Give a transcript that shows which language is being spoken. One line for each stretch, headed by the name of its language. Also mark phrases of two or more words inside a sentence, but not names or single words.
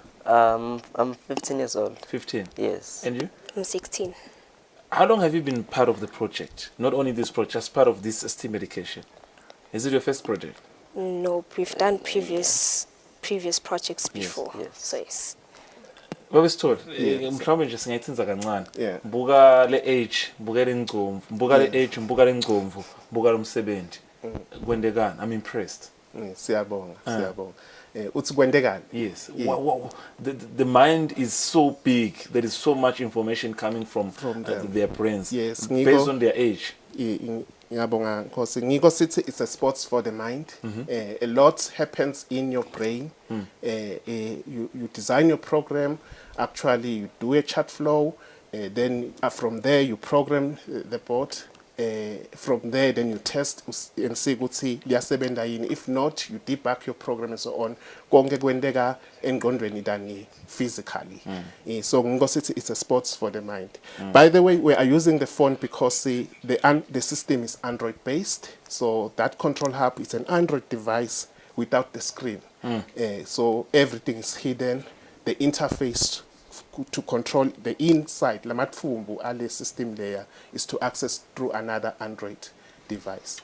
English: I'm 15 years old. 15. Yes. And you? I'm 16. How long have you been part of the project? Not only this project, just part of this STEAM education. Is it your first project? No, we've done previous projects Yes, before. yes. So, yes.
Swati: Babesithole, mhlawumbe nje singayithinza kancane.
English: Yeah.
Swati: Buka le age, buka le ngcomvu, buka le age, buka le ngcomvu, buka lo msebenzi. Kwendekani?
English: I'm impressed.
Swati: Siyabonga, siyabonga. Uthi kwendekani?
English: Yes. Yeah. Wow. The mind is so big. There is so much information coming from them. their brains. Yes, Based on their age.
Swati: Ngiyabonga Nkosi. Ngiko sithi
English: it's a sports for the mind. A lot happens in your brain. You design your program. Actually, you do a chat flow. Then from there you program the bot. From there, then you test and see
Swati: ukuthi liyasebenza yini.
English: If not, you debug your program and so on.
Swati: Konke kwendeka engqondweni
English: than physically. So
Swati: ngiko sithi
English: it's a sports for the mind. By the way, we are using the phone because the system is Android based. So that control hub is an Android device without the screen. So everything is hidden. The interface to control the inside,
Swati: lamatfumbu ale
English: system layer, is to access through another Android device.